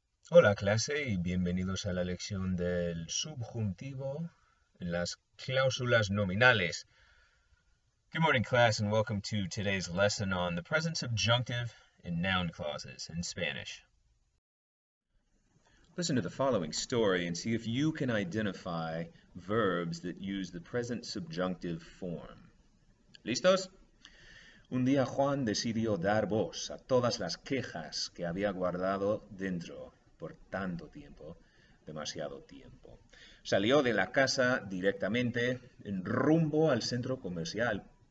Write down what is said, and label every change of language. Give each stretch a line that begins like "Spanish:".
Spanish: Hola clase y bienvenidos a la lección del subjuntivo en las cláusulas nominales.
English: Good morning class and welcome to today's lesson on the present subjunctive in noun clauses in Spanish. Listen to the following story and see if you can identify verbs that use the present subjunctive form.
Spanish: ¿Listos? Un día Juan decidió dar voz a todas las quejas que había guardado dentro por tanto tiempo, demasiado tiempo. Salió de la casa directamente en rumbo al centro comercial.